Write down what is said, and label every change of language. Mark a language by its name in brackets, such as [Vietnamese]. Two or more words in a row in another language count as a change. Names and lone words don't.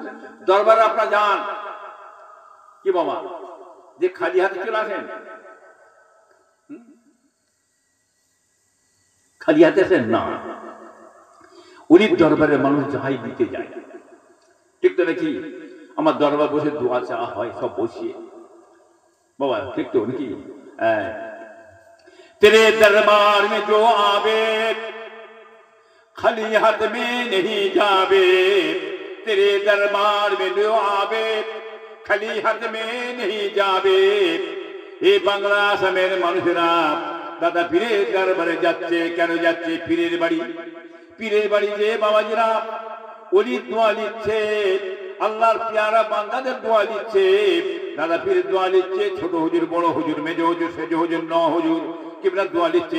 [Bangla] দরবারে আপনারা যান, কি বাবা, যে খালি হাতে চলে আসেন, খালি হাতে আসেন না। উনি দরবারে মানুষ যাই দিতে যায়, ঠিক তো নাকি? আমার দরবার বসে দোয়া চাওয়া হয়, সব বসিয়ে বাবা, ঠিক তো নাকি? [Hindi] तेरे दरबार में जो आवे खाली हाथ में नहीं जावे, तेरे दरबार में जो आवे खाली हाथ में नहीं जावे। [Bangla] এই বাংলা আসামের মানুষেরা দাদা পীরের দরবারে যাচ্ছে, কেন যাচ্ছে? পীরের বাড়ি, পীরের বাড়ি যে বাবাজিরা ওলির দোয়া লিখছে, আল্লাহর পেয়ারা বান্দাদের দোয়া লিখছে, দাদা পীরের দোয়া লিখছে, ছোট হুজুর, বড় হুজুর, মেজ হুজুর, সেজ হুজুর, ন হুজুর, কিবলা দোয়া লিখছে।